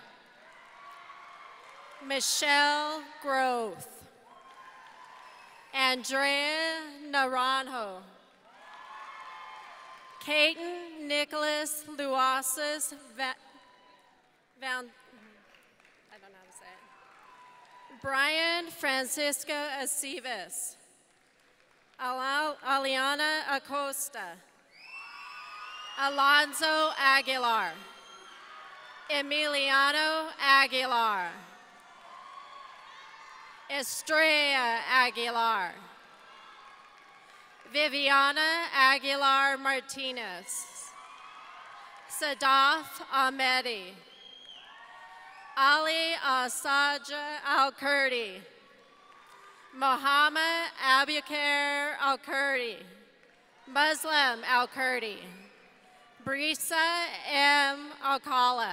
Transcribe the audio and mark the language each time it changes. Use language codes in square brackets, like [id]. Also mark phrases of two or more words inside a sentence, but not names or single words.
[en] Michelle Groth. Andrea Naranjo. Caden Nicholas Luasis I don't know how to say it. Brian Francisco Aceves. Aliana Acosta. Alonzo Aguilar. Emiliano Aguilar. Estrella Aguilar. Viviana Aguilar Martinez. Sadaf Ahmedi. Ali Asaja Al-Kurdi. Mohammed Albuquerque Al-Kurdi. Muslim Al-Kurdi. Brisa M. Alcala.